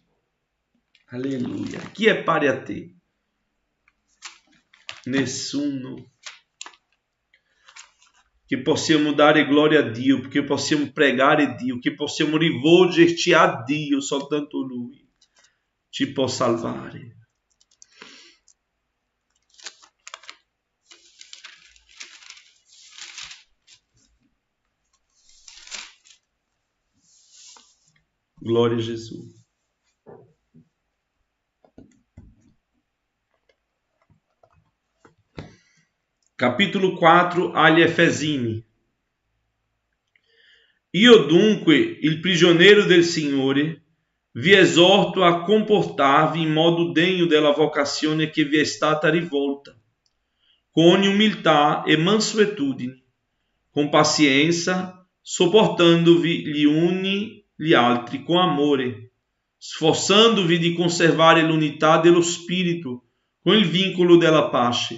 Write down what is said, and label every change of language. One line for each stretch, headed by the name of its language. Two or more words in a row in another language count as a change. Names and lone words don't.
Italian: Alleluia. Chi è pari a te? Nessuno. Che possiamo dare gloria a Dio, che possiamo pregare Dio, che possiamo rivolgerci a Dio, soltanto Lui ci può salvare.
Portuguese: Glória a Jesus.
Italian: Capítulo 4 agli Efesini. Io dunque, il prigioniero del Signore, vi esorto a comportarvi in modo degno della vocazione che vi è stata rivolta, con ogni umiltà e mansuetudine, con pazienza, sopportandovi gli uni gli altri con amore, sforzandovi di conservare l'unità dello Spirito con il vincolo della pace.